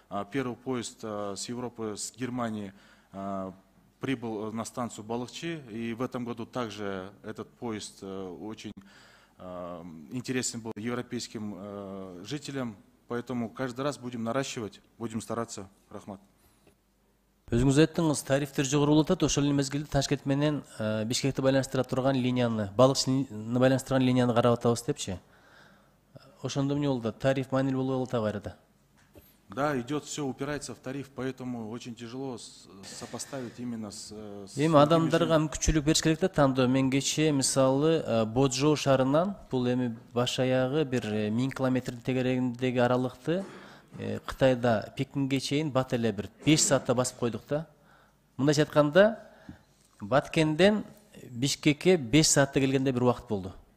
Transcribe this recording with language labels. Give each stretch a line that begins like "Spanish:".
Russian: Первый поезд с Европы, с Германии прибыл на станцию Балыкчы. И в этом году также этот поезд очень интересен был европейским жителям, поэтому каждый раз будем наращивать, будем стараться.
Kyrgyz: Рахмат. Өзүңүз айттыңыз, тарифтер жогору болуп атат, ошол мезгилде Ташкент менен Бишкекти байланыштыра турган линияны, Балыкчыны байланыштырган линияны карап атабыз депчи. Ошондо эмне болду? Тариф маанилүү болуп атат кайрада.
Russian: Да, идет, все упирается в тариф, поэтому очень тяжело сопоставить именно с...
Kyrgyz: Эми адамдарга мүмкүнчүлүк бериш керек да, тандоо. Мен кечээ мисалы Боджо шаарынан бул эми баш аягы бир 1000 километрдин тегерегиндеги аралыкты Кытайда Пекинге чейин бат эле бир 5 саатта басып койдук да. Мындайча айтканда, Баткенден Бишкекке 5 саатта келгенде бир убакыт болду.